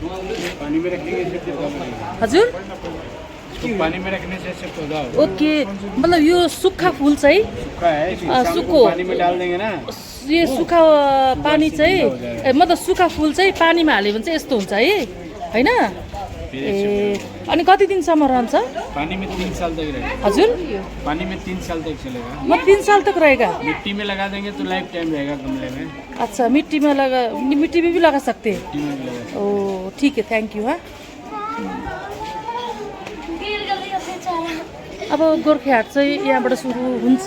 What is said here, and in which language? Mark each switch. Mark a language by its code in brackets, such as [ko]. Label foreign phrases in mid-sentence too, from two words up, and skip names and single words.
[ne] हजुर ओके, मतलब यो सुक्खा फुल चाहिँ सुक्खो, यो सुक्खा पानी चाहिँ मतलब सुक्खा फुल चाहिँ पानीमा हाल्यो भने चाहिँ यस्तो हुन्छ है, होइन? ए अनि कति दिनसम्म रहन्छ? [hi] पानी में 3 साल तक रहेगा। [ne] हजुर [hi] पानी में 3 साल तक चलेगा। म 3 साल तक रहेगा। मिट्टी में लगा देंगे तो [en] life time [hi] रहेगा गमले में। अच्छा, मिट्टी में भी लगा सकते हैं। मिट्टी में भी लगा सकते ओ ठीक है, [en] thank you. [hi] हाँ, [ne] अब गोर्खे हाट चाहिँ यहाँबाट सुरु हुन्छ।